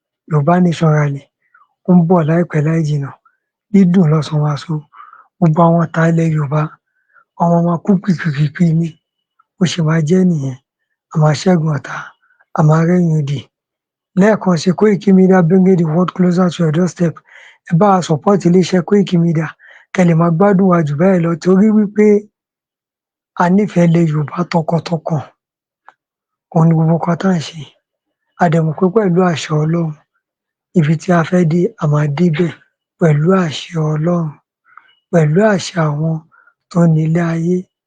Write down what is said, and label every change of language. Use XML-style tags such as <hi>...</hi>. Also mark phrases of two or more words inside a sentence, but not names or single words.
<yo>Yorùbá Nation Rally, ó ń bọ̀ láìpẹ́ láì jìnnà. Dídùn lọ́sàn máa so. Gbogbo àwọn ọ̀tá ilẹ̀ Yorùbá, ọmọ máa kú pìpìpìpì ni. Bó ṣe máa jẹ́ nìyẹn. A máa ṣẹ́gun ọ̀tá, a máa rẹ́yìn odi. Lẹ́ẹ̀kan sí,</yo> <en>Koiki Media bringing the world closer to your doorstep.</en> <yo>Ẹ bá wa support iléeṣẹ́ Koiki Media, kẹ́ lè máa gbádùn wa jù báyìí lọ, torí wípé a nífẹ̀ẹ́ ilẹ̀ Yorùbá tọkàntọkàn. Òun ni gbogbo nǹkan tá à ń ṣe. A dẹ̀ mọ̀ pé pẹ̀lú àṣẹ Ọlọ́run, ibi tí a fẹ́ dé, a máa débẹ̀ pẹ̀lú àṣẹ Ọlọ́run, pẹ̀lú àṣẹ àwọn tó ní ilé ayé.</yo>